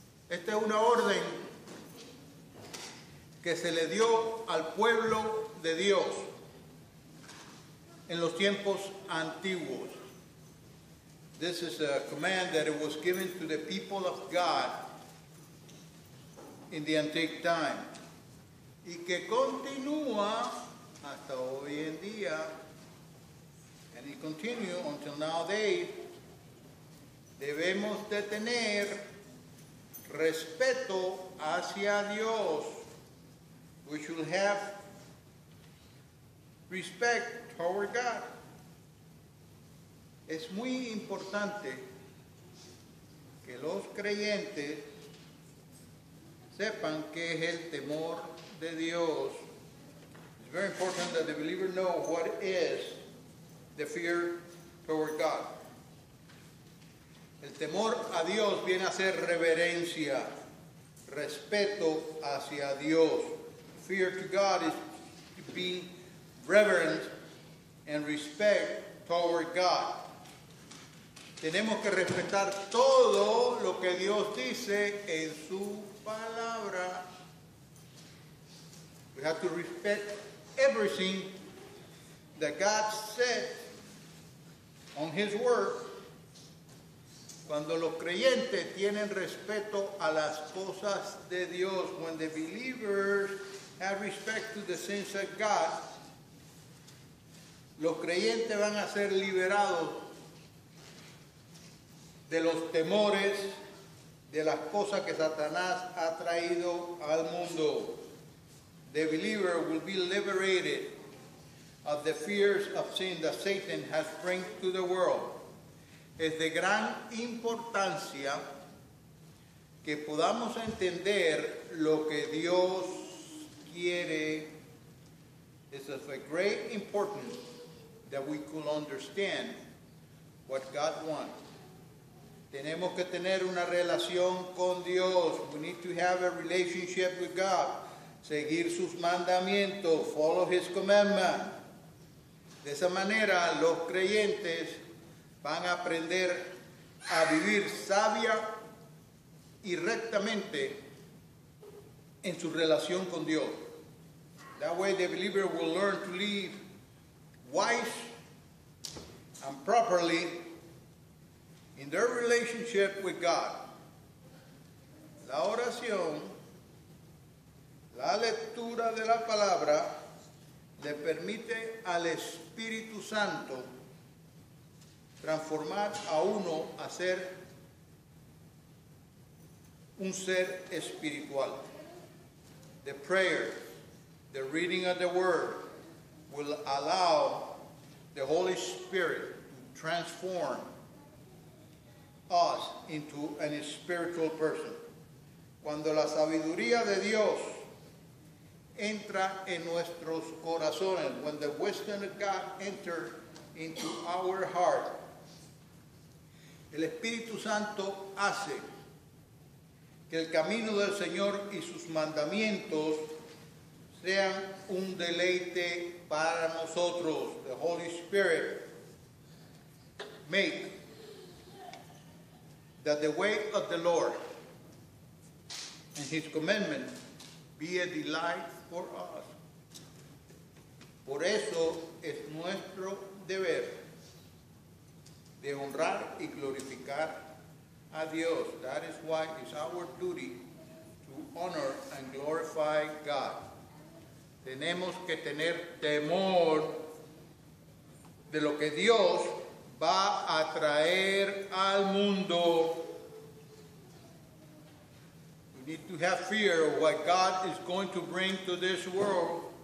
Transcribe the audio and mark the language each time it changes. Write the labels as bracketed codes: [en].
[es] Esta es una orden que se le dio al pueblo de Dios en los tiempos antiguos. [en] This is a command that it was given to the people of God in the antique time. [es] Y que continúa hasta hoy en día, [en] and it continue until nowadays. [es] Debemos de tener respeto hacia Dios. [en] We should have respect toward God. [es] Es muy importante que los creyentes sepan qué es el temor de Dios. [en] It's very important that the believer know what is the fear toward God. [es] El temor a Dios viene a ser reverencia, respeto hacia Dios. [en] Fear to God is to be reverent and respect toward God. [es] Tenemos que respetar todo lo que Dios dice en su palabra. [en] We have to respect everything that God said on His Word. [es] Cuando los creyentes tienen respeto a las cosas de Dios, [en] when the believers have respect to the things of God, [es] los creyentes van a ser liberados de los temores, de las cosas que Satanás ha traído al mundo. [en] The believer will be liberated of the fears of sin that Satan has brought to the world. [es] Es de gran importancia que podamos entender lo que Dios quiere. [en] It's of a great importance that we could understand what God wants. [es] Tenemos que tener una relación con Dios. [en] We need to have a relationship with God. [es] Seguir sus mandamientos, [en] follow His commandment. [es] De esa manera los creyentes van a aprender a vivir sabia y rectamente en su relación con Dios. [en] That way the believer will learn to live wise and properly in their relationship with God. [es] La oración, la lectura de la palabra, le permite al Espíritu Santo transformar a uno a ser un ser espiritual. [en] The prayer, the reading of the Word will allow the Holy Spirit to transform us into a spiritual person. [es] Cuando la sabiduría de Dios entra en nuestros corazones, [en] when the wisdom of God enters into our heart, [es] el Espíritu Santo hace que el camino del Señor y sus mandamientos sean un deleite para nosotros. [en] The Holy Spirit make that the way of the Lord and His commandment be a delight for us. [es] Por eso es nuestro deber de honrar y glorificar a Dios. [en] That is why it's our duty to honor and glorify God. [es] Tenemos que tener temor de lo que Dios va a traer al mundo. [en] We need to have fear of what God is going to bring to this world.